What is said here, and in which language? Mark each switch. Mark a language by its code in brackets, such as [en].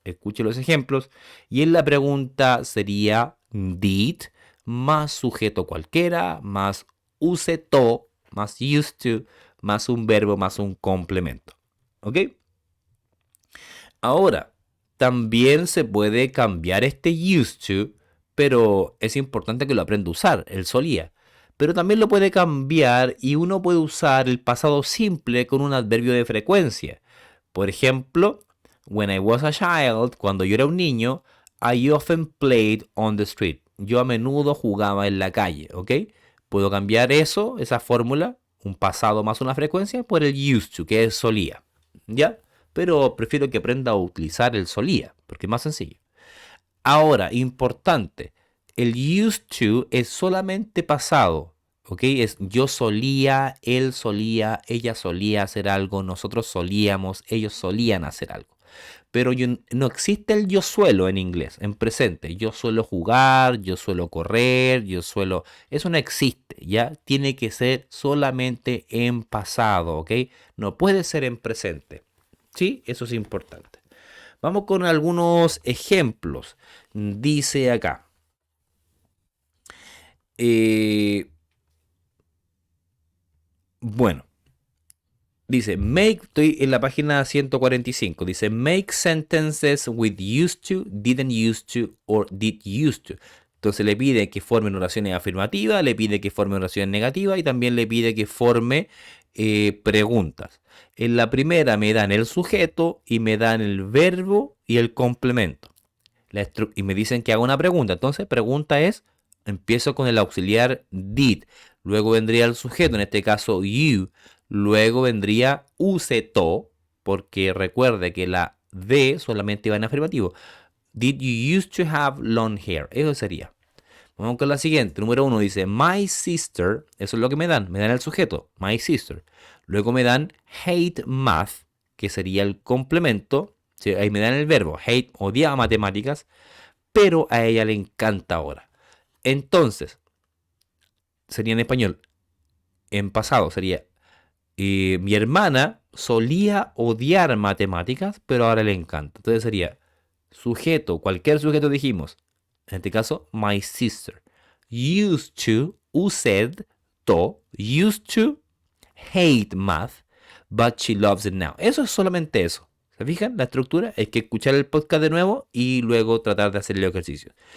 [es] Escuche los ejemplos, y en la pregunta sería did, más sujeto cualquiera, más use to, más used to, más un verbo, más un complemento. ¿Ok? Ahora, también se puede cambiar este used to, pero es importante que lo aprenda a usar, el solía. Pero también lo puede cambiar y uno puede usar el pasado simple con un adverbio de frecuencia. Por ejemplo, [en] when I was a child, [es] cuando yo era un niño, [en] I often played on the street. [es] Yo a menudo jugaba en la calle, ¿ok? Puedo cambiar eso, esa fórmula, un pasado más una frecuencia, por el used to, que es solía, ¿ya? Pero prefiero que aprenda a utilizar el solía, porque es más sencillo. Ahora, importante, el used to es solamente pasado, ¿ok? Es yo solía, él solía, ella solía hacer algo, nosotros solíamos, ellos solían hacer algo. Pero no existe el yo suelo en inglés, en presente. Yo suelo jugar, yo suelo correr, yo suelo... Eso no existe, ¿ya? Tiene que ser solamente en pasado, ¿ok? No puede ser en presente. ¿Sí? Eso es importante. Vamos con algunos ejemplos. Dice acá. Bueno. Dice, estoy en la página 145. Dice, [en] make sentences with used to, didn't used to, or did used to. [es] Entonces le pide que formen oraciones afirmativas, le pide que forme oraciones negativas y también le pide que forme preguntas. En la primera me dan el sujeto y me dan el verbo y el complemento. Y me dicen que haga una pregunta. Entonces, pregunta es, empiezo con el auxiliar did. Luego vendría el sujeto, en este caso you. Luego vendría use to, porque recuerde que la de solamente va en afirmativo. [en] Did you used to have long hair? [es] Eso sería. Vamos con la siguiente. Número 1 dice, [en] my sister. [es] Eso es lo que me dan. Me dan el sujeto, [en] my sister. [es] Luego me dan [en] hate math, [es] que sería el complemento. Sí, ahí me dan el verbo. Hate, odiaba matemáticas, pero a ella le encanta ahora. Entonces, sería en español. En pasado sería, mi hermana solía odiar matemáticas, pero ahora le encanta. Entonces sería sujeto, cualquier sujeto dijimos. En este caso, [en] my sister. Used to, used to, used to hate math, but she loves it now. [es] Eso es solamente eso. ¿Se fijan? La estructura es que escuchar el podcast de nuevo y luego tratar de hacer el ejercicio.